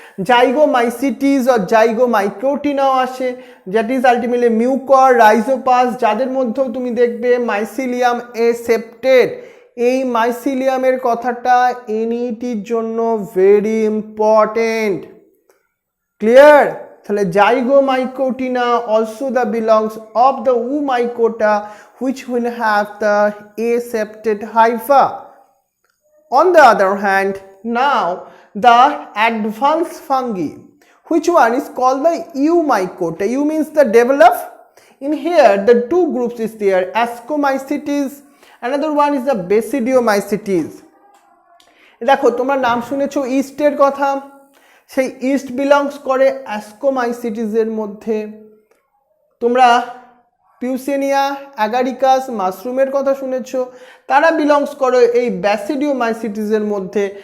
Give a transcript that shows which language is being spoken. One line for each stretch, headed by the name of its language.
Bangla: জাইগোমাইসিটিস আর জাইগোমাইকোটিনাও আসে,
English: that is ultimately
Bangla: mucor Rhizopus, যাদের মধ্যেও তুমি দেখবে মাইসিলিয়াম এসেপ্টেড। এই মাইসিলিয়ামের কথাটা এনইটির জন্য
English: Very important.
Bangla: ক্লিয়ার? তাহলে
English: Zygomycotina also the belongs of the oomycota which will have the aseptate hypha. On the other hand, now the advanced fungi, which one is called the eumycota. Eu means the develop. In here the two groups is there, Ascomycetes, another one is the Basidiomycetes.
Bangla: দেখো তোমরা নাম শুনেছো ইস্টের কথা, সেই east belongs করে অ্যাসকোমাইসিটিসের মধ্যে। তোমরা পিউসেনিয়া, অ্যাগারিকাস, মাশরুমের কথা শুনেছো, তারা বিলংস করে এই ব্যাসিডিওমাইসিটিসের মধ্যে।